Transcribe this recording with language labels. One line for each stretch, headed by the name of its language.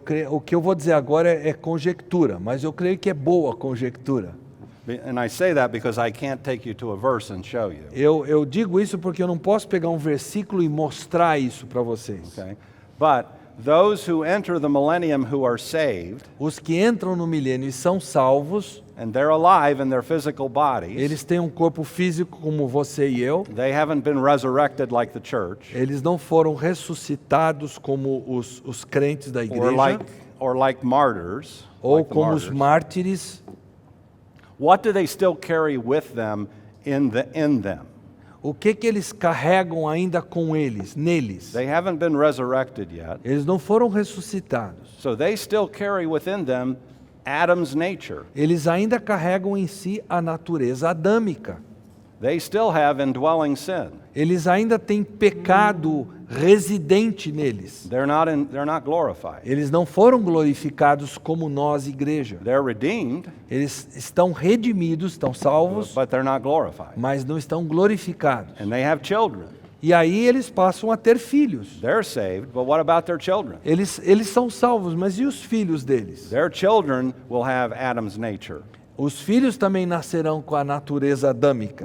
Portuguese: O que eu vou dizer agora é conjectura, mas eu creio que é boa conjectura.
English: And I say that because I can't take you to a verse and show you.
Portuguese: Eu digo isso porque eu não posso pegar um versículo e mostrar isso para vocês.
English: Okay? But those who enter the millennium who are saved,
Portuguese: Os que entram no milênio e são salvos,
English: and they're alive in their physical bodies,
Portuguese: eles têm um corpo físico como você e eu.
English: they haven't been resurrected like the church,
Portuguese: Eles não foram ressuscitados como os crentes da igreja
English: or like martyrs,
Portuguese: ou
English: like the
Portuguese: como os
English: martyrs.
Portuguese: mártires.
English: What do they still carry with them in them?
Portuguese: O que eles carregam ainda com eles, neles?
English: They haven't been resurrected yet,
Portuguese: Eles não foram ressuscitados.
English: so they still carry within them Adam's nature.
Portuguese: Eles ainda carregam em si a natureza adâmica.
English: They still have indwelling sin.
Portuguese: Eles ainda têm pecado residente neles.
English: They're not glorified.
Portuguese: Eles não foram glorificados como nós, igreja.
English: They're redeemed,
Portuguese: Eles estão redimidos, estão salvos,
English: but they're not glorified.
Portuguese: mas não estão glorificados.
English: And they have children.
Portuguese: E aí eles passam a ter filhos.
English: They're saved, but what about their children?
Portuguese: Eles são salvos, mas e os filhos deles?
English: Their children will have Adam's nature.
Portuguese: Os filhos também nascerão com a natureza adâmica.